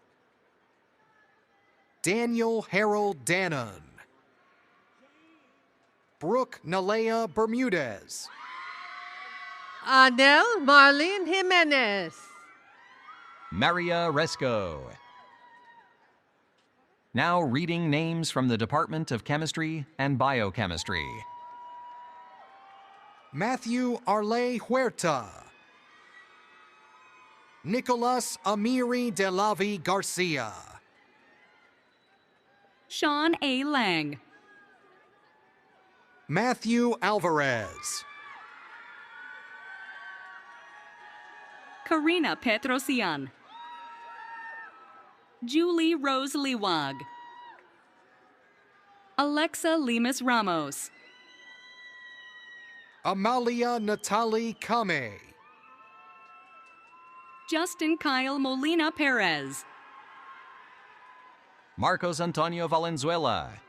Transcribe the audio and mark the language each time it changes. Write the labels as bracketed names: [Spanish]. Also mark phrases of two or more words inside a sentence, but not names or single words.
[English] Daniel Harold Dannon. Brooke Nalea Bermudez. Adele Marlene Jimenez. Maria Resco. Now reading names from the Department of Chemistry and Biochemistry. Matthew Arle Huerta. Nicolas Amiri Delavi Garcia. Sean A. Lang. Matthew Alvarez. Karina Petrosian. Julie Rose Liwag. Alexa Lemus Ramos. Amalia Natalie Kame. Justin Kyle Molina Perez. Marcos Antonio Valenzuela.